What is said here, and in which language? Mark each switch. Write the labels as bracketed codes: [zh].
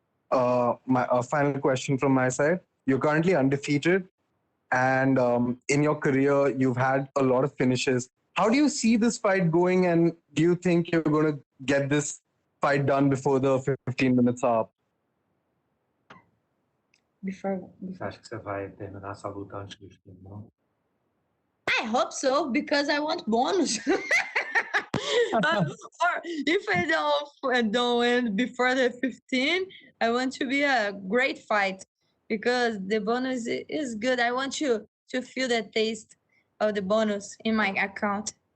[en] My final question from my side. You're currently undefeated, and in your career, you've had a lot of finishes. How do you see this fight going, and do you think you're going to get this fight done before the 15 minutes are up? [pt] Você acha que você vai terminar essa luta antes do fim, não? [en] I hope so, because I want bonus. Or if I don't win before the 15, I want to be a great fight, because the bonus is good. I want to feel the taste of the bonus in my account.